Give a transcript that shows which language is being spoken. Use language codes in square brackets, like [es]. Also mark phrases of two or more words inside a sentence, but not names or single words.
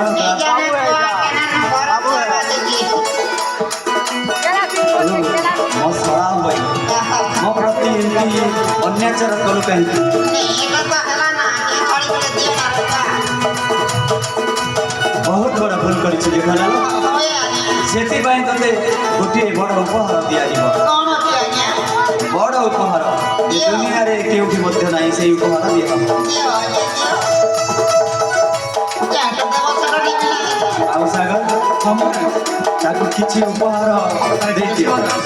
[or] ମୋ ଶଳା ଭାଇ ମୋ ପ୍ରତି ଏମିତି ଅନ୍ୟାଚାର କଲୁ କାହିଁକି ବହୁତ ବଡ଼ ଭୁଲ କରିଛୁ ଜଠାଲାଲ ସେଥିପାଇଁ ତତେ ଗୋଟିଏ ବଡ଼ ଉପହାର ଦିଆଯିବ [hi] कौन होती है [or] ଦୁନିଆରେ କେଉଁଠି ମଧ୍ୟ ନାହିଁ ସେଇ ଉପହାର ଦିଅ ଆଉ ସାଗର ତାକୁ କିଛି ଉପହାର ଦେଇଦିଅ